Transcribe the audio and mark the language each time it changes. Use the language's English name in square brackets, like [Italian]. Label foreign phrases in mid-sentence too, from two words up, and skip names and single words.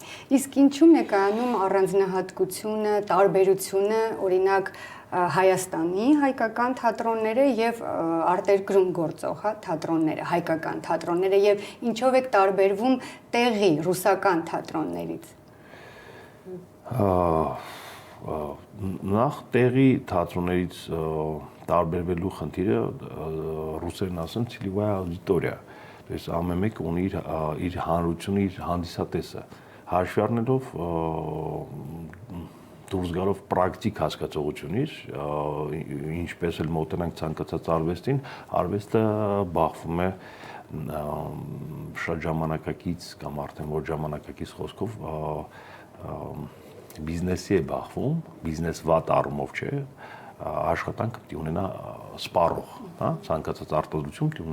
[Armenian] Իսկ ինչու՞մն է կայանում առանձնահատկությունը, տարբերությունը, օրինակ Հայաստանի հայկական թատրոնները եւ արտերկրում գործող, հա, թատրոնները, հայկական թատրոնները եւ ինչով է տարբերվում տեղի ռուսական թատրոններից։ Նախ տեղի թատրոններից տարբերվելու խնդիրը ռուսերեն ասեմ [Russian] целевая аудитория, то есть [Armenian] ամեն մեկ ունի իր հանրությունը, իր հանդիսատեսը, հաշվի առնելով դուրս գալով պրակտիկ հասկացողությունից, ինչպես էլ մոտենանք ցանկացած արվեստին, արվեստը բախվում է շատ ժամանակակից կամ արդեն ոչ ժամանակակից խոսքով բիզնեսի է բախվում, բիզնես վատ առումով չէ, աշխատանքը պետք է ունենա սպառող, հա, ցանկացած արտադրություն պետք է